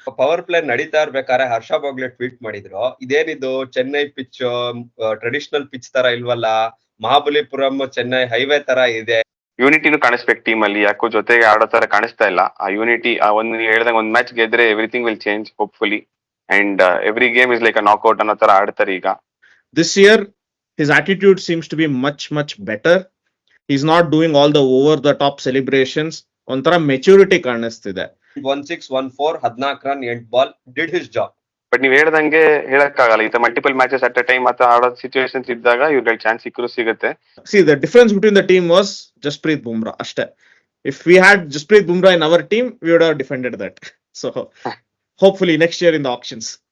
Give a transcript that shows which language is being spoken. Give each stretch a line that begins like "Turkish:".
Kannada: Power play ನಡೀತಾ ಇರ್ಬೇಕಾದ್ರೆ ಹರ್ಷ Bhogle tweet ಮಾಡಿದ್ರು, ಇದೇನಿದು ಚೆನ್ನೈ ಪಿಚ್ ಟ್ರೆಡಿಷನಲ್ ಪಿಚ್ ತರ ಇಲ್ವಲ್ಲ, ಮಹಾಬಲಿಪುರಂ ಚೆನ್ನೈ ಹೈವೇ ತರ ಇದೆ. ಯೂನಿಟಿನೂ ಕಾಣಿಸ್ಬೇಕು ಟೀಮ್ ಅಲ್ಲಿ, ಯಾಕೋ ಜೊತೆಗೆ ಆಡೋ ತರ ಕಾಣಿಸ್ತಾ ಇಲ್ಲ. ಆ ಯೂನಿಟಿ ನೀವು ಹೇಳ್ದಂಗೆ ಒಂದ್ ಮ್ಯಾಚ್ ಗೆದ್ರೆ
English: everything will change hopefully,
Kannada: and
English: every game is like a knockout
Kannada: ಅನ್ನೋ ತರ ಆಡ್ತಾರೆ ಈಗ.
English: This year his attitude seems to be much better. He's not doing all the over the top celebrations.
Kannada: ಒಂಥರ maturity ಕಾಣಿಸ್ತಿದೆ.
English: 16-14 14 run 8 ball did his job.
Kannada: But ನೀವ್ ಹೇಳ್ದಂಗೆ ಹೇಳಕ್ಕಾಗಲ್ಲ, ಇಂತ
English: multiple matches at a time
Kannada: ಅಥವಾ ಆಡೋ ಸಿಚುವೇಶನ್ಸ್ ಇದ್ದಾಗ ಇವ್ರಿಗೆ ಚಾನ್ಸ್ ಸಿಕ್ಕರು ಸಿಗುತ್ತೆ.
English: See, the difference between the team was Jasprit Bumrah
Kannada: ಅಷ್ಟೇ.
English: If we had Jasprit Bumrah in our team, we would have defended that. So hopefully next year in the auctions.